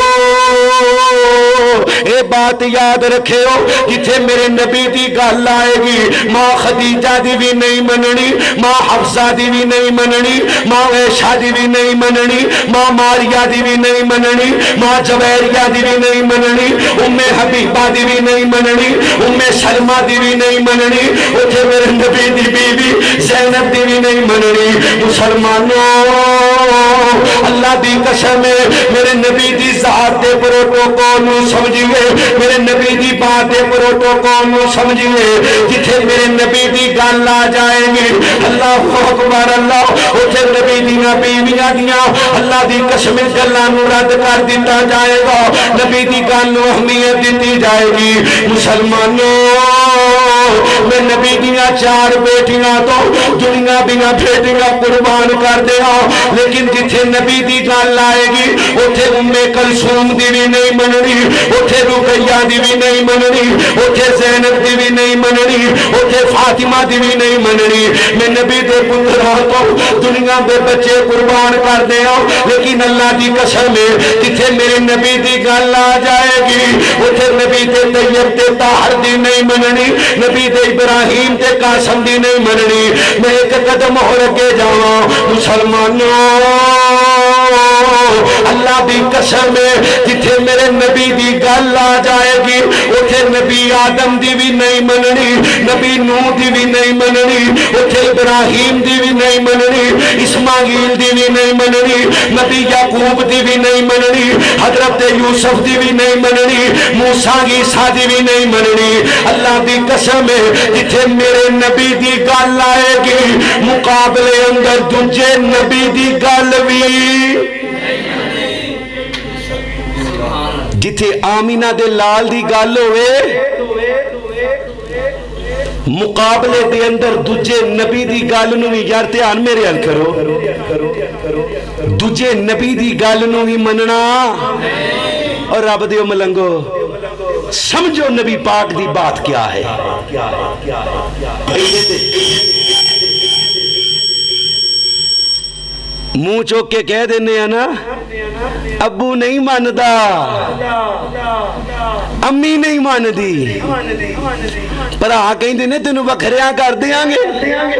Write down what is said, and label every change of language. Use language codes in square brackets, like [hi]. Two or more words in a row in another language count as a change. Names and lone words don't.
[pa] اے بات یاد رکھے ہو جتھے میرے نبی دی گل آئے گی ماں خدیجہ دی بھی نہیں مننی، ماں حفصہ دی بھی نہیں مننی، ماں عائشہ دی بھی نہیں مننی، ماں ماریہ دی بھی نہیں مننی، ماں جویریہ دی بھی نہیں مننی، ام حبیبہ دی بھی نہیں مننی، ام سلمہ دی بھی نہیں مننی، اوتھے میرے نبی دی بیوی زینب دی بھی نہیں مننی۔ مسلمانوں اللہ دی قسم میرے نبی دی ذات دے پروٹوکول نو سمجھیے، میرے نبی دی بات دے پروٹوکول نو سمجھیے، جتھے میرے نبی دی گل آ جائے گی [ar] اللہ اکبر [pa] اللہ اوتھے نبی دیاں بیویاں دیاں اللہ دی قسم گلاں نو رد کر دتا جائے گا، نبی دی گل نو اہمیت دتی جائے گی۔ مسلمانوں میں نبی دیاں 4 بیٹیاں تو دنیا دیاں بیٹیاں قربان کر دیا، لیکن جتھے نبی دی گل آئے گی اوتھے ام کلثوم دی بھی نہیں مننی، اوتھے رقیہ دی بھی نہیں مننی، اوتھے زینب دی بھی نہیں مننی، اوتھے فاطمہ دی بھی نہیں مننی۔ میں نبی دے پتراں تو دنیا دے بچے قربان کر دیا، لیکن اللہ دی قسم جتھے میرے نبی دی گل آ جائے گی اوتھے نبی دے طیب تے طاہر دی نہیں مننی، نبی دے ابراہیم تے قاسم دی نہیں مننی۔ میں ایک قدم ہو لگے جاواں مسلمانوں اللہ دی قسم ہے جتھے میرے نبی دی گل آ جائے گی اتھے نبی آدم دی بھی نہیں مننی, نبی نوح دی بھی نہیں مننی, اتھے ابراہیم دی بھی نہیں مننی, اسماعیل دی بھی نہیں مننی, نبی یعقوب دی بھی نہیں مننی, حضرت یوسف دی بھی نہیں مننی, موسیٰ عیسیٰ دی بھی نہیں مننی. اللہ دی قسم ہے جتھے میرے نبی دی گل آئے گی مقابلے اندر دوجے نبی دی گل بھی. جتھے آمینہ دے لال دی گل ہوئے مقابلے دے اندر دوجے نبی دی گل نو بھی, یار دھیان میرے حل کرو, دوجے نبی دی گل نو بھی مننا. اور رب دیو ملنگو سمجھو نبی پاک دی بات کیا ہے. منہ چوک کے کہہ دینے ہیں نا ابو نہیں ماندا, امی نہیں ماندی, پر آ کہیں دینے تینوں بکھریاں کر دیاں گے.